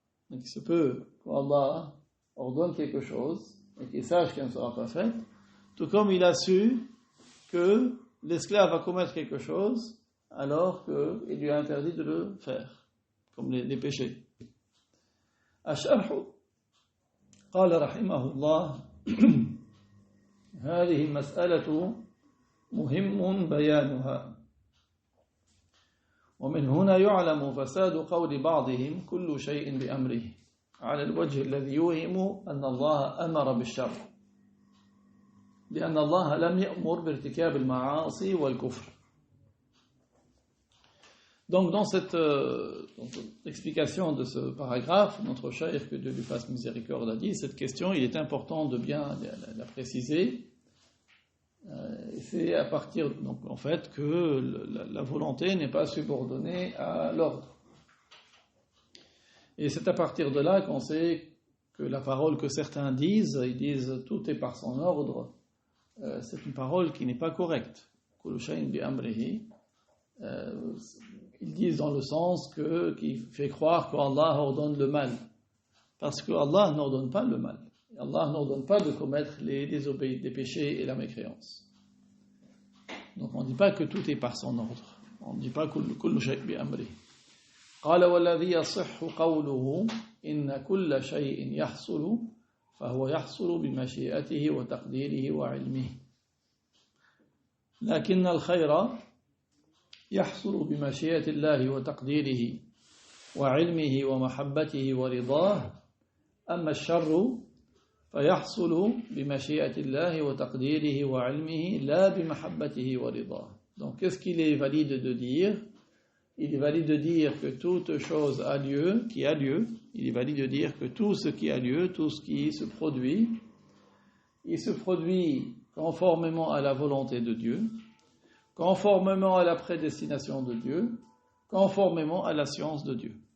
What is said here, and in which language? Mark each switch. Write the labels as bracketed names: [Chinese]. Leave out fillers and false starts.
[French] Donc il se peut qu'Allah ordonne quelque chose et qu'il sache qu'elle ne sera pas faite, tout comme il a su que l'esclave va commettre quelque chose alors qu'il lui a interdit de le faire, comme les péchés. [Arabic] الشرح قال رحمه الله هذه المسألة مهم بيانها ومن هنا يعلم فساد قول بعضهم كل شيء بأمره على الوجه الذي يوهم أن الله أمر بالشر لأن الله لم يأمر بارتكاب المعاصي والكفر. [French] Donc dans cette explication de ce paragraphe, notre cheikh, que Dieu lui fasse miséricorde, a dit, cette question, il est important de bien la préciser. C'est à partir, donc, en fait, que la volonté n'est pas subordonnée à l'ordre. Et c'est à partir de là qu'on sait que la parole que certains disent, ils disent tout est par son ordre, c'est une parole qui n'est pas correcte. [Arabic] Kullu shay'in bi amrihi. [French] Ils disent dans le sens qui fait croire qu'Allah ordonne le mal. Parce qu'Allah n'ordonne pas le mal. Allah n'ordonne pas de commettre les péchés et la mécréance. Donc on ne dit pas que tout est par son ordre. On ne dit pas [Arabic] kullu shay'in bi amri. قال والذي يصح قوله إن كل شيء يحصل فهو يحصل بمشيئته وتقديره وعلمه لكن الخير يحصل بمشيئة الله وتقديره وعلمه ومحبته ورضاه أما الشر فيحصل بمشيئة الله وتقديره وعلمه لا بمحبته ورضاه. [French] Donc qu'est-ce qu'il est valide de dire? Il est valide de dire que toute chose a lieu, qui a lieu. Il est valide de dire que tout ce qui a lieu, tout ce qui se produit, il se produit conformément à la volonté de Dieu, conformément à la prédestination de Dieu, conformément à la science de Dieu.